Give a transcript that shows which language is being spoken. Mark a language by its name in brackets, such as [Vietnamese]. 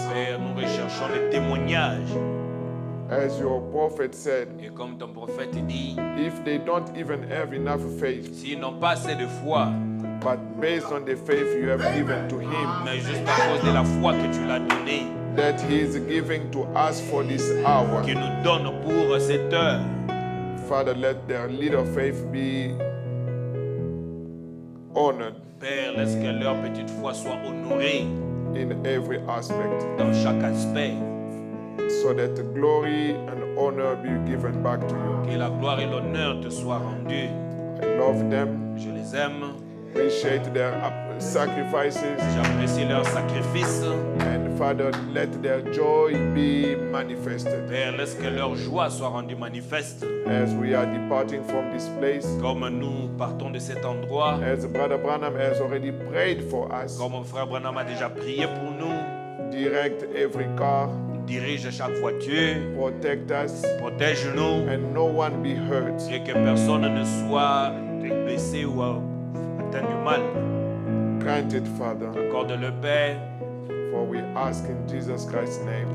[French] Père, nous recherchons les témoignages. [English] As your prophet said, [French] Et comme ton prophète dit, [English] if they don't even have enough faith, [French] s'ils n'ont pas assez de foi, [English] but based on the faith you have given to him, [French] mais juste à cause de la foi que tu l'as donnée, [English] that he is giving to us for this hour, [French] qui nous donne pour cette heure, [English] Father, let their little faith be honored [French] Père, laisse que leur petite foi soit honorée [English] in every aspect, [French] dans chaque aspect, [English] so that the glory and honor be given back to you. [French] que la gloire et l'honneur te soient rendus. [English] I love them, [French] Je les aime, [English] appreciate their sacrifices, [French] j'apprécie leur sacrifice. [English] and Father, let their joy be manifested. [French] Père, laisse que leur joie soit rendue manifeste. [English] As we are departing from this place, [French] Comme nous partons de cet endroit, [English] as Brother Branham has already prayed for us, [French] comme mon frère Branham a déjà prié pour nous, [English] direct every car, [French] dirige chaque voiture, [English] protect us, [French] protège-nous [English] and no one be hurt. [French] et que personne ne soit blessé ou atteint du mal. [English] Grant it, Father. [French] Accorde le Père, [English] we ask in Jesus Christ's name.